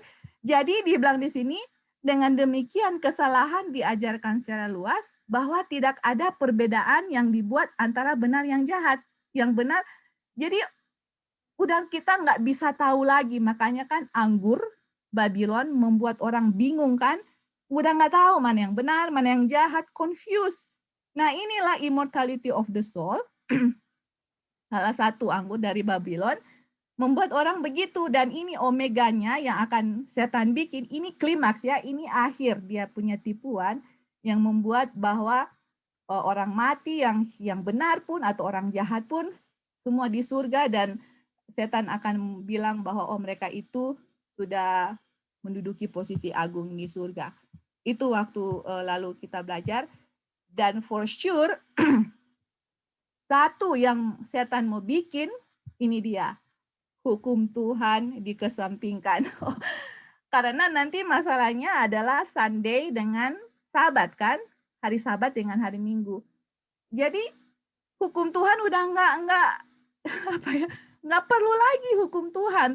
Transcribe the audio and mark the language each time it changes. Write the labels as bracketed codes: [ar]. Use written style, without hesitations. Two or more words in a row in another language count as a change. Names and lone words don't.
[id] Jadi dibilang di sini, dengan demikian kesalahan diajarkan secara luas bahwa tidak ada perbedaan yang dibuat antara benar yang jahat. Yang benar, jadi udah kita nggak bisa tahu lagi. Makanya kan anggur Babylon membuat orang bingung kan. Udah nggak tahu mana yang benar, mana yang jahat, confused. Nah inilah [en] immortality of the soul. [id] Salah satu anggur dari Babylon membuat orang begitu, dan ini omeganya yang akan setan bikin, ini klimaks ya, ini akhir dia punya tipuan yang membuat bahwa orang mati yang benar pun atau orang jahat pun semua di surga, dan setan akan bilang bahwa mereka itu sudah menduduki posisi agung di surga. Itu waktu lalu kita belajar, dan [en] for sure [id] satu yang setan mau bikin ini dia, hukum Tuhan dikesampingkan. Karena nanti masalahnya adalah Sunday dengan Sabat kan, hari Sabat dengan hari Minggu. Jadi hukum Tuhan udah nggak perlu lagi hukum Tuhan.